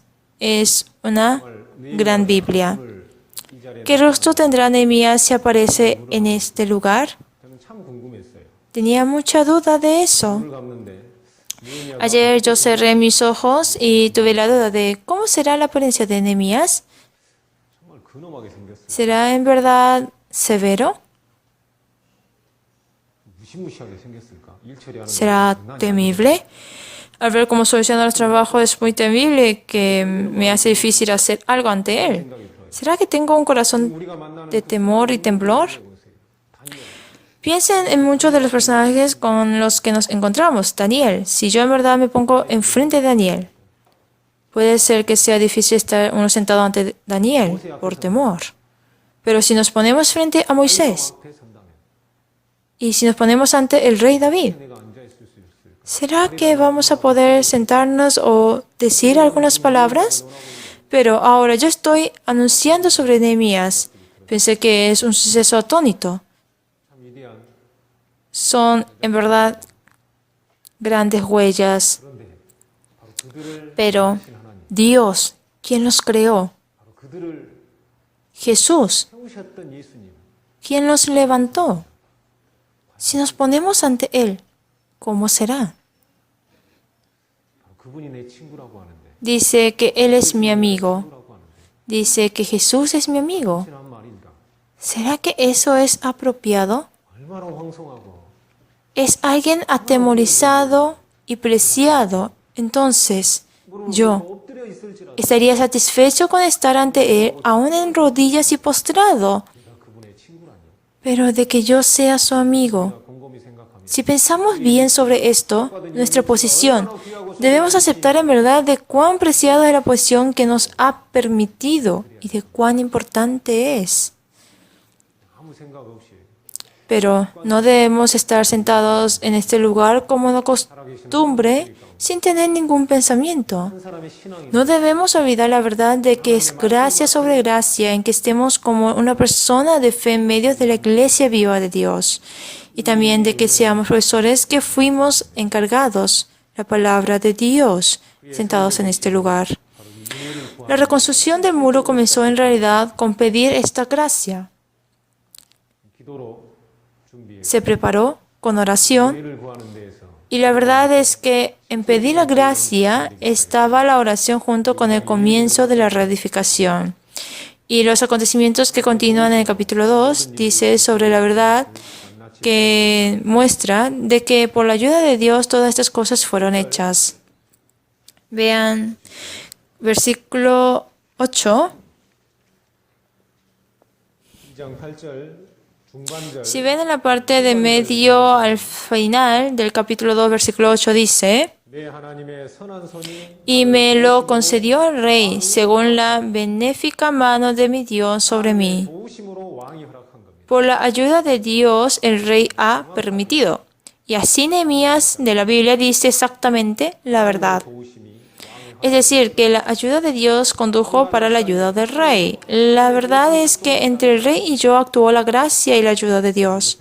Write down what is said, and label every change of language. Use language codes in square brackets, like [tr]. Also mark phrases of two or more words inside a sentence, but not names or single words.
[es] Es una gran Biblia. ¿Qué rostro tendrá Nehemías si aparece en este lugar? Tenía mucha duda de eso. Ayer yo cerré mis ojos y tuve la duda de ¿cómo será la apariencia de Nehemías? [ko] 정말 근엄하게 생겼어요. [es] ¿Será en verdad severo? [ko] 무시무시하게 생겼을까? 일 처리하는 [es] ¿Será [ko] 게 장난이 [es] temible? Al ver cómo soluciona los trabajos es muy temible que me hace difícil hacer algo ante él. [ko] 생각이 들어요. [es] ¿Será que tengo un corazón [ko] 우리가 만나는 [es] de temor y temblor? [ko] 보세요. 다니엘. [es] Piensen en muchos de los personajes con los que nos encontramos. Daniel, si yo en verdad me pongo enfrente de Daniel, puede ser que sea difícil estar uno sentado ante Daniel por temor. Pero si nos ponemos frente a Moisés [ko] 앞에 선다면 [es] y si nos ponemos ante el rey David, [ko] 내가 앉아 있을 수 있을까? [es] ¿será que vamos a poder sentarnos o decir algunas palabras? Pero ahora yo estoy anunciando sobre Nehemías. Pensé que es un suceso atónito. [ko] 참 위대한. [es] Son en verdad grandes huellas. [ko] 그런데 바로 그들을 Pero 하신 하나님, [es] Dios, quien los creó, [ko] 바로 그들을 Jesús, 세우셨던 예수님, [es] quien los levantó. Si nos ponemos ante Él, ¿cómo será? [ko] 바로 그분이 내 친구라고 하는데, [es] Dice que Él es mi amigo. [ko] 친구라고 하는데, [es] Dice que Jesús es mi amigo. [ko] 친한 말인가? [es] ¿Será que eso es apropiado? [ko] 얼마나 황송하고 [es] Es alguien atemorizado y preciado. Entonces, yo [ko] 엎드려 있을지라도 [es] estaría satisfecho con estar ante Él, aún en rodillas y postrado, [ko] 내가 그분의 친구라니. [es] pero de que yo sea su amigo. [ko] 내가 곰곰이 생각하면 [es] Si pensamos bien sobre esto, nuestra posición, debemos aceptar en verdad de cuán preciada es la posición que nos ha permitido y de cuán importante es. [ko] 아무 생각 없이 [es] Pero no debemos estar sentados en este lugar como de costumbre sin tener ningún pensamiento. [ko] 한 사람의 신앙이 [es] No debemos olvidar la verdad de que es gracia sobre gracia en que estemos como una persona de fe en medio de la iglesia viva de Dios. Y también de que seamos profesores que fuimos encargados la palabra de Dios sentados en este lugar. La reconstrucción del muro comenzó en realidad con pedir esta gracia. [ko] 기도로 준비해 [es] Se preparó con oración [ko] 은혜를 구하는 데에서 [es] y la verdad es que en pedir la gracia estaba la oración junto con el comienzo de la reedificación. Y los acontecimientos que continúan en el capítulo 2 dice sobre la verdad que muestra de que por la ayuda de Dios todas estas cosas fueron hechas. Vean versículo 8. [ko] 2장 8절 중반절 [es] Si ven en la parte de medio al final del capítulo 2, versículo 8 dice: [ko] 내 하나님의 선한 손이 [es] Y me lo concedió el rey, según la benéfica mano de mi Dios sobre mí. [ko] 도우심으로 왕이 허락한 겁니다. [es] Por la ayuda de Dios, el rey ha permitido. Y así Nehemías de la Biblia dice exactamente la verdad. [ko] 도우심이 [es] Es decir, que la ayuda de Dios condujo para la ayuda del rey. La verdad es que entre el rey y yo actuó la gracia y la ayuda de Dios.